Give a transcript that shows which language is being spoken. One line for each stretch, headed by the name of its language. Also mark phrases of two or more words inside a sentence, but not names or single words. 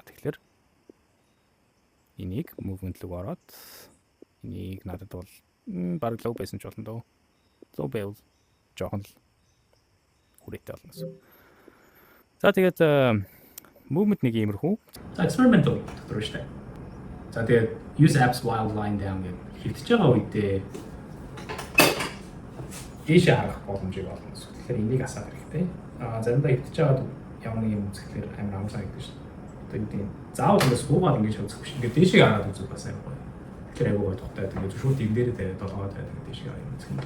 Mongolian: Тэгэхээр энийг movement руу ороод энийг надад бол баг low байсан ч болно дөө. Low байвал жоохон хүрээтэй болно гэсэн. За тэгээд movement нэг иймэрхүү. За experimental дотор шүү дээ. За тэгээд
English: use apps while lying down
Mongolian: гэх хэвтэж байгаа үедээ ийшээ харах боломжийг олно. Тэгэхээр энийг асаах хэрэгтэй. Заримдаа идчихэж байгаад ямар нэг юм үзэхлээр амар амарсан гэдэг шүү дээ. Одоо юу гэдэг заавал ингэ суугаад ингэж үзэх биш. Ингээд дээшээ хараад үзэх бас амар гоё. Тэгэхээр айгүй гоё тухтай. Тэгээд шууд ив дээрээ тавиад долгоод тавиад дээшээ хараад үзэх юм.